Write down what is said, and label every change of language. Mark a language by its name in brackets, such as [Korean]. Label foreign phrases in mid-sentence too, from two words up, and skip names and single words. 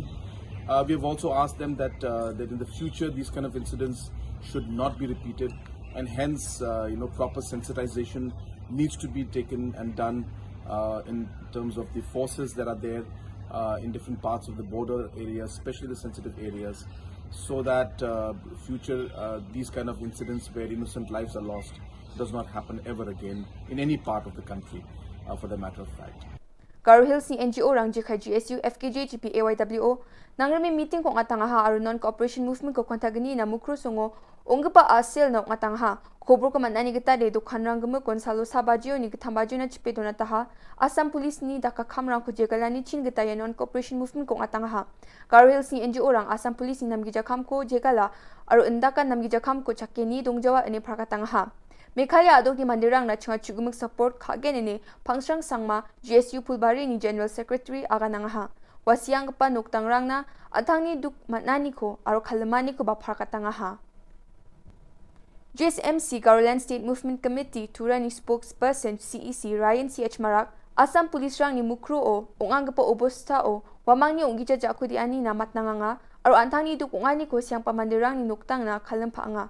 [English] We have also asked them that that in the future these kind of incidents should not be repeated, and hence proper sensitization needs to be taken and done in terms of the forces that are there in different parts of the border areas, especially the sensitive areas, so that future these kind of incidents where innocent lives are lost does not happen ever again in any part of the country, for the matter of fact. [Garo] Garo Hills ni NGO rang jekai GSU, FKJ, GP, AYWO, nangrami meeting ko ngatangaha aru [English] non-cooperation movement [Garo] ko kontagani na mukru songo, onggepa asil na ngatangaha, Khubor ko manani kita de dukhan rang gemu konsalo sabajio ni ketambaju na chipe donataha, Assam Police ni daka kamrang ko jegalani chin kita ya [English] non-cooperation movement [Garo] ko ngatangaha. Garo Hills ni NGO rang Assam Police ni namgi jakam ko jegala, aru endakan namgi jakam ko chakeni dongjawa ini prakatangaha. Mekhalaya adok di mandirang na chinga chugumuk support kagen ini pangsrang sangma GSU Pulbari ni [English] General Secretary [Garo] aganangaha. Wasiang pa nuktangrang na atangni duk manani ko aro kalamani ko bapharkatangaha. GSMC Garoland State Movement Committee Turani spokesperson CEC Ryan CH Marak Assam Police rang ni mukru o onganga pa obosta o wamang ni ongija jaku di ani na matnanganga aro antangni duk ongani ko siang pamandirang ni nuktang na kalampaanga.